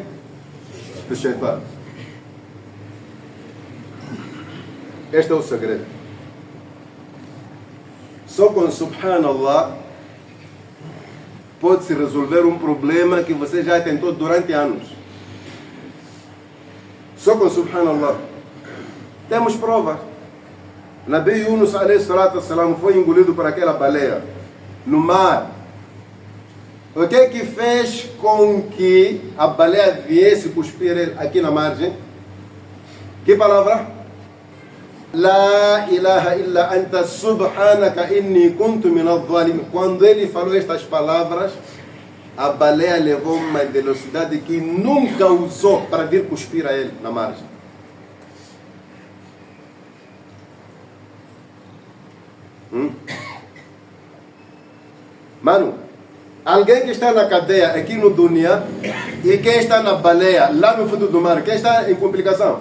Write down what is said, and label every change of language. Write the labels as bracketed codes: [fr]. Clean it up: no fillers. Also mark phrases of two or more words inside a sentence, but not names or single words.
[pt] Do Shaitan. Este é o segredo. Só com Subhanallah pode-se resolver um problema que você já tentou durante anos. Só com Subhanallah. Temos provas. Nabi Yunus [ar] عليه الصلاة والسلام [pt] foi engolido por aquela baleia no mar. O que é que fez com que a baleia viesse cuspir ele aqui na margem? Que palavra? [ar] لا إله إلا أنت سبحانك إني كنت من الظالمين. [pt] Quando ele falou estas palavras, a baleia levou uma velocidade que nunca usou para vir cuspir a ele na margem. Mano, alguém que está na cadeia aqui no dunya e quem está na baleia lá no fundo do mar, quem está em complicação?